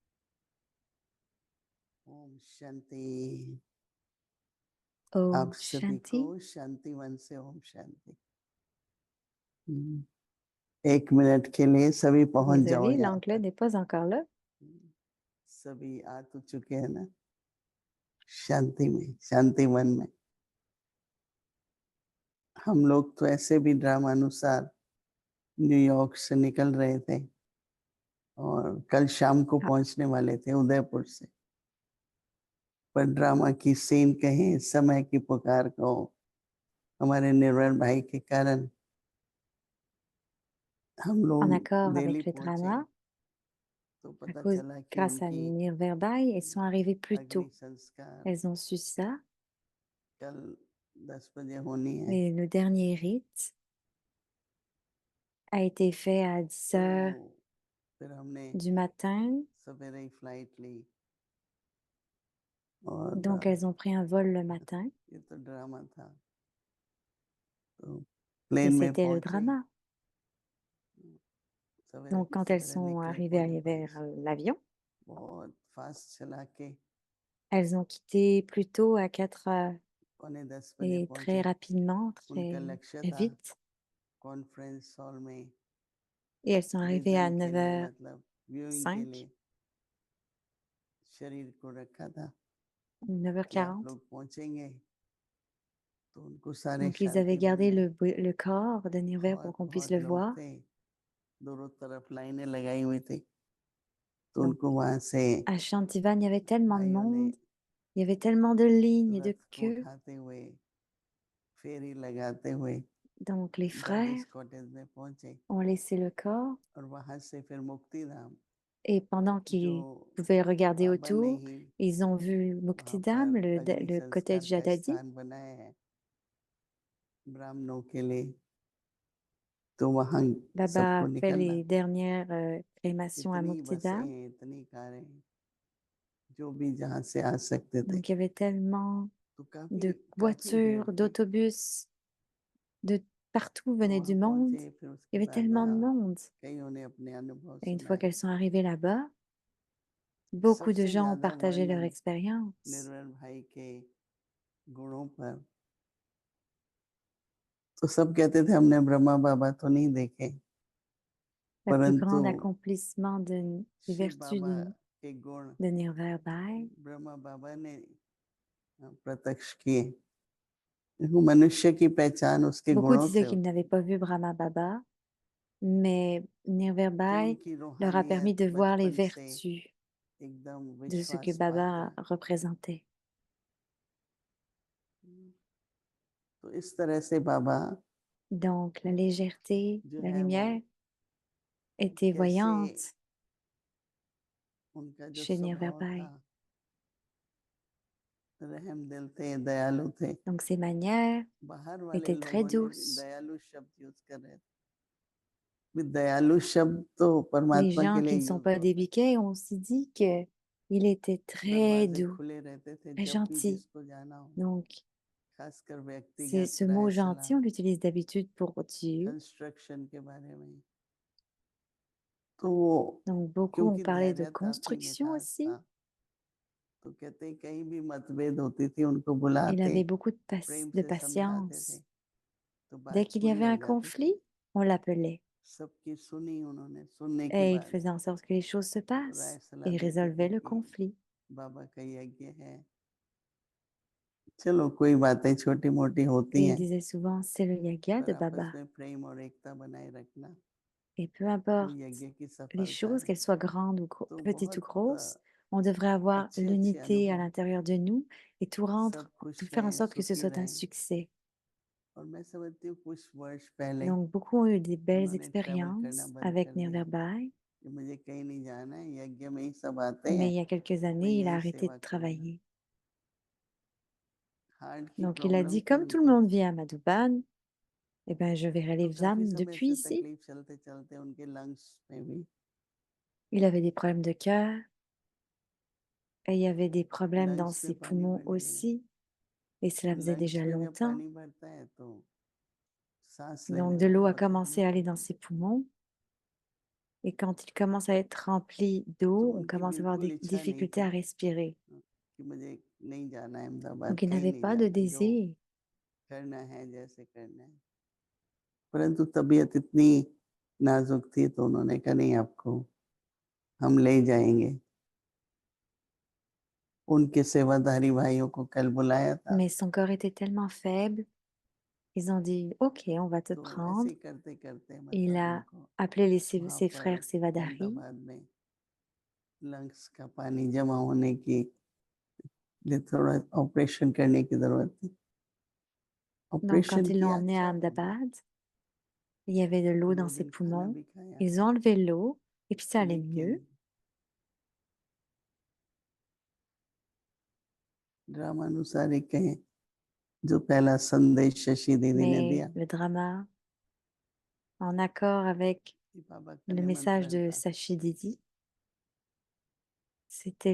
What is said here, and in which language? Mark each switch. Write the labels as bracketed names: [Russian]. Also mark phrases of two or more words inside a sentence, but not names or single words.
[Hindi] ओम शांति। Om आप सभी को Shanti. शांति मन से ओम शांति। 1 मिनट के लिए सभी पहुंच जाओ [French] Désolée, [Hindi] यहाँ [French] l'anglais [Hindi] तक। [French] n'est pas encore là. [Hindi] सभी आ तो चुके हैं ना शांति में, शांति मन में। हम लोग तो ऐसे भी ड्रामा अनुसार न्यूयॉर्क से निकल रहे थे और कल शाम को Ah, पहुंचने वाले थे उदयपुर से, पर ड्रामा की सीन कहें, समय की पुकार कहो, हमारे निर्मल भाई के कारण हम [French] en [Hindi] लोग [French] accord [Hindi] दिल्ली [French] avec le [Hindi] पहुंचे [French] drama, [Hindi] तो [French] à [Hindi] पता [French] cause, [Hindi] चला कि [French] grâce à [Hindi] उनकी [French] Nirverbaï, elles sont arrivées plus [Hindi] अग्नि [French] tôt. [Hindi] संस्कार [French] Elles ont su ça. [Hindi] कल 10 बजे होनी है। [French] Et le dernier rite a été fait à 10 heures [Hindi] तो फिर हमने [French] du matin. [Hindi] सवेरे ही फ्लाइट ली और [French] Donc, elles ont pris un vol le matin. [Hindi] ये तो ड्रामा था। तो [French] Et [Hindi] प्लेन में [French] c'était le [Hindi] पहुंचे, [French] drama. [Hindi] सवेरे [French] Donc, [Hindi] के [French] quand elles [Hindi] सवेरे [French] sont [Hindi] निकले [French] arrivées [Hindi] पुणे [French] vers [Hindi] से, [French] l'avion, [Hindi] बहुत फास्ट चला के [French] elles ont quitté plus tôt à 4 heures. [Hindi] पौने 10 बजे [French] Et très [Hindi] पहुंचे। [French] rapidement, [Hindi] उनका [French] très, [Hindi] लक्ष्य [French] très [Hindi] था [French] vite. [English] conference hall [Hindi] में [French] Et elles sont arrivées à [Hindi] विजन के लिए, [French] 9h05. [Hindi] मतलब व्यूइंग के लिए शरीर को रखा था कि आप [French] 9h40. [Hindi] लोग पहुंचेंगे। तो उनको सारे [French] Donc, ils avaient [Hindi] शांति [French] gardé [Hindi] बन गए। [French] le corps de Nirver pour [Hindi] बहुत [French] qu'on puisse [Hindi] बहुत [French] le [Hindi] लोग [French] voir. [Hindi] थे, दोनों तरफ लाइनें लगाई हुई थी। तो [French] Donc, [Hindi] उनको वहां से [French] à Shantivan, il y avait tellement de [Hindi] भाइयों ने [French] monde, il y avait tellement de lignes et de [Hindi] रथ को [French] queues. [Hindi] उठाते हुए, फेरी लगाते हुए [French] Donc, les frères [Hindi] गॉडेस कॉटेज में पहुंचे [French] ont laissé le corps [Hindi] और वहां से फिर मुक्ति धाम, [French] et pendant [Hindi] जो [French] qu'ils pouvaient regarder [Hindi] बाबा ने [French] autour, [Hindi] ही [French] ils ont vu [Hindi] वहां [French] Muktidam, [Hindi] पर अग्नि [French] le [Hindi] संस्कार [French] cottage [Hindi] का [French] Jadadi. [Hindi] स्थान बनाया है ब्राह्मणों के लिए। तो वहां [French] Baba [Hindi] सबको [French] a fait [Hindi] निकलना [French] les [Hindi] था। [French] dernières crémations à [Hindi] इतनी बसें [French] Muktidam. [Hindi] हैं, इतनी कारें हैं, जो भी जहां से आ सकते थे। [French] Donc, il y avait tellement [Hindi] तो काफी [French] de [Hindi] काफी भीड़ [French] voitures, [Hindi] थी। [French] d'autobus, de partout [Hindi] तो [French] venait du [Hindi] वहां [French] monde. [Hindi] पहुंचे, फिर [French] Il y [Hindi] उसके [French] avait [Hindi] बाद [French] tellement de [Hindi] वहां [French] monde. [Hindi] कईयों ने अपने अनुभव [French] Et une fois [Hindi] सुनाए। [French] qu'elles sont arrivées là-bas, beaucoup de [Hindi] सबसे [French] gens ont [Hindi] ज्यादा [French] partagé leur [Hindi] वर्णन [French] expérience. [Hindi] निर्मल भाई के गुणों पर, तो सब कहते थे हमने ब्रह्मा बाबा तो नहीं देखे, [French] Le plus [Hindi] परंतु [French] grand accomplissement des [Hindi] शिव [French] vertus [Hindi] बाबा के गुण [French] de Nirver Bhai, [Hindi] ब्रह्मा बाबा ने प्रत्यक्ष किए। देखो, मनुष्य की पहचान उसके [French] beaucoup [Hindi] गुणों से [French] disaient qu'ils [Hindi] होती [French] n'avaient [Hindi] है। [French] pas vu Brahma Baba, mais Nirver [Hindi] तो [French] Bhai [Hindi] उनकी [French] leur a permis [Hindi] रूहानियत [French] de voir les [Hindi] बचपन से [French] vertus [Hindi] एकदम [French] de ce que [Hindi] विश्वास पात्र [French] Baba [Hindi] है। [French] représentait. [Hindi] तो इस तरह से बाबा [French] Donc, la légèreté, [Hindi] जो [French] la [Hindi] है वो [French] lumière étaient [Hindi] कैसे [French] voyantes [Hindi] उनका जो [French] chez Nirver [Hindi] स्वभाव था, [French] Bhai. [Hindi] रहम दिल थे, दयालु थे। [French] Donc, ses manières [Hindi] बाहर वाले [French] étaient très [Hindi] लोगों ने भी [French] douces. [Hindi] दयालु शब्द यूज कर रहे थे। भी दयालु शब्द तो [French] Les [Hindi] परमात्मा के [French] gens [Hindi] लिए [French] qui ne sont [Hindi] यूज [French] pas des [Hindi] होता है। [French] biquets ont aussi dit que il était très [Hindi] दरवाजे [French] doux, [Hindi] खुले रहते थे [French] très [Hindi] जब भी [French] gentil. [Hindi] जिसको जाना हो, [French] Donc, [Hindi] खासकर [French] c'est [Hindi] व्यक्तिगत [French] ce [Hindi] राय [French] mot gentil, [Hindi] सलाह [French] on l'utilise d'habitude pour Dieu. [Hindi] कंस्ट्रक्शन के बारे में। तो वो [French] Donc, beaucoup ont [Hindi] क्योंकि [French] parlé de [Hindi] धैर्यता थी, [French] construction [Hindi] मिठास [French] aussi. [Hindi] था, तो कहते हैं कहीं भी मतभेद होती थी उनको [French] Il [Hindi] बुलाते, [French] avait beaucoup [Hindi] प्रेम [French] de [Hindi] से समझाते थे, [French] patience. [Hindi] तो [French] Dès [Hindi] बात [French] qu'il y [Hindi] पूरी [French] avait [Hindi] हो [French] un [Hindi] जाती थी। [French] conflit, on l'appelait. [Hindi] सबकी सुनी उन्होंने, सुनने के [French] Et il [Hindi] बाद [French] faisait en sorte que les choses se [Hindi] राय [French] passent. [Hindi] सलाह [French] Et il [Hindi] देते [French] résolvait [Hindi] थे [French] le [Hindi] कि [French] conflit. [Hindi] बाबा का यज्ञ है, चलो कोई बातें छोटी मोटी होती [French] Et il [Hindi] हैं, [French] disait souvent, c'est le yaga [Hindi] पर [French] de [Hindi] आपस [French] Baba. [Hindi] में प्रेम और एकता बनाए रखना, [French] Et peu [Hindi] वो [French] importe [Hindi] यज्ञ की [French] les [Hindi] सफलता [French] choses, [Hindi] है। [French] qu'elles soient grandes ou [Hindi] तो [French] petites ou [Hindi] बहुत [French] grosses, on devrait avoir [Hindi] अच्छे अच्छे [French] l'unité à [Hindi] अनुभव, [French] l'intérieur de nous et tout [Hindi] सब [French] tout [Hindi] खुश [French] faire en [Hindi] रहें, [French] sorte que ce [Hindi] सुखी [French] soit un [Hindi] रहें। [French] succès. [Hindi] और मैं समझती हूँ कुछ वर्ष पहले [French] Donc, beaucoup ont eu des belles [Hindi] उन्होंने ट्रैवल करना [French] expériences [Hindi] बंद [French] avec [Hindi] कर दिया [French] Nirverbai, [Hindi] कि मुझे कहीं नहीं जाना है, यज्ञ में ही सब आते [French] mais [Hindi] हैं, [French] il y a quelques [Hindi] मैं [French] années, il a [Hindi] यही [French] arrêté de [Hindi] सेवा करूंगा। [French] travailler. [Hindi] हार्ट की [French] Donc, il a [Hindi] प्रॉब्लम [French] dit, [Hindi] थी [French] comme tout le [Hindi] उनको, [French] monde vit à Madhuban, eh ben, je verrai [Hindi] तो [French] les [Hindi] काफी [French] âmes [Hindi] समय [French] depuis [Hindi] से [French] ici. [Hindi] तकलीफ चलते चलते उनके लंग्स में भी, [French] Il avait des problèmes de cœur et il y avait des problèmes dans [Hindi] लंग्स में [French] ses [Hindi] पानी [French] poumons [Hindi] भर गया। [French] aussi. Et cela faisait [Hindi] लंग्स [French] déjà [Hindi] में जब [French] longtemps. [Hindi] पानी भरता है तो सांस [French] Donc, [Hindi] लेने [French] de [Hindi] में [French] l'eau a [Hindi] बहुत [French] commencé [Hindi] तकलीफ [French] à aller dans [Hindi] होती है। [French] ses poumons. Et quand il commence à être rempli [Hindi] तो [French] d'eau, on [Hindi] उनकी [French] commence à avoir [Hindi] बिल्कुल [French] des [Hindi] इच्छा नहीं [French] difficultés [Hindi] थी [French] à respirer. [Hindi] कि मुझे नहीं जाना है अहमदाबाद, [French] Donc, il [Hindi] कहीं [French] n'avait [Hindi] नहीं [French] pas de [Hindi] जाना, जो [French] désir. [Hindi] करना है जैसे करना है। परंतु तबीयत इतनी नाजुक थी तो उन्होंने कहा नहीं, आपको हम ले जाएंगे। उनके सेवाधारी भाइयों को कल बुलाया था, [French] Mais son corps était tellement faible. Ils ont dit, OK, on va te [Hindi] तो ऐसे [French] prendre. [Hindi] ही करते करते [French] Il [Hindi] मतलब [French] a [Hindi] उनको [French] appelé [Hindi] वहां [French] ses [Hindi] पर [French] frères Sevadari. [Hindi] अहमदाबाद में लंग्स का पानी जमा होने की लिए थोड़ा ऑपरेशन करने की जरूरत थी। [French] Donc, quand [Hindi] ऑपरेशन [French] ils l'ont [Hindi] किया, [French] emmené à [Hindi] अच्छा हो गया। [French] Ahmedabad, il y avait de l'eau dans [Hindi] 2 [French] ses [Hindi] दिन खाना [French] poumons. [Hindi] भी खाया, [French] Ils ont enlevé l'eau et puis ça allait [Hindi] लेकिन [French] mieux. [Hindi] ड्रामानुसार ही कहें, जो पहला संदेश शशि दीदी ने [French] Mais [Hindi] दिया [French] le drama, en accord avec [Hindi] कि बाबा का [French] le message [Hindi] निमंत्रण [French] de [Hindi] था, [French] Sachi Didi, c'était